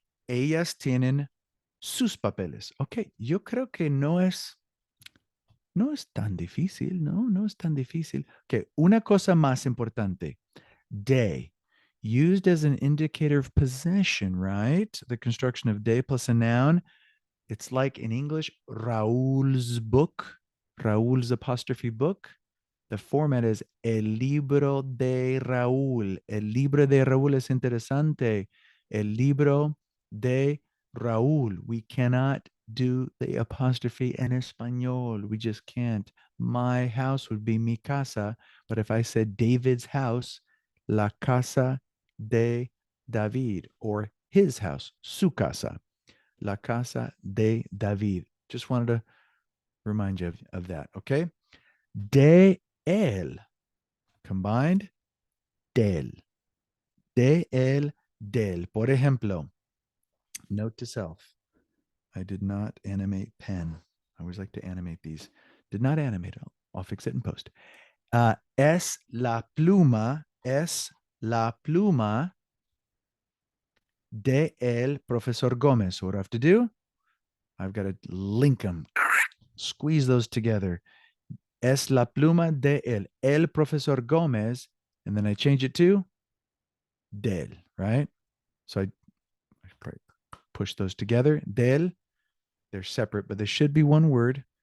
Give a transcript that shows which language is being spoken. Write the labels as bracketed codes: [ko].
[es] Ellas tienen sus papeles. Ok, yo creo que no es tan difícil, ¿no? No es tan difícil. Ok, una cosa más importante. [en] Day, used as an indicator of possession, right? The construction of day plus a noun. It's like in English, Raúl's book, Raúl's apostrophe book. The format is [es] El libro de Raúl. El libro de Raúl es interesante. El libro de Raúl. [en] We cannot do the apostrophe in Espanol. We just can't. My house would be [es] mi casa. [en] But if I said David's house, [es] la casa de David, [en] or his house, [es] su casa. La casa de David. [en] Just wanted to remind you of that, okay? [es] De él. [en] Combined, [es] del. De él, del. Por ejemplo, [en] note to self. I did not animate pen. I always like to animate these. Did not animate. I'll fix it in post. [es] Es la pluma de el profesor Gómez. [en] What do I have to do? I've got to link them. Squeeze those together. [es] Es la pluma de el profesor Gómez, [en] and then I change it to del, right? So I push those together. Del, they're separate, but they should be one word.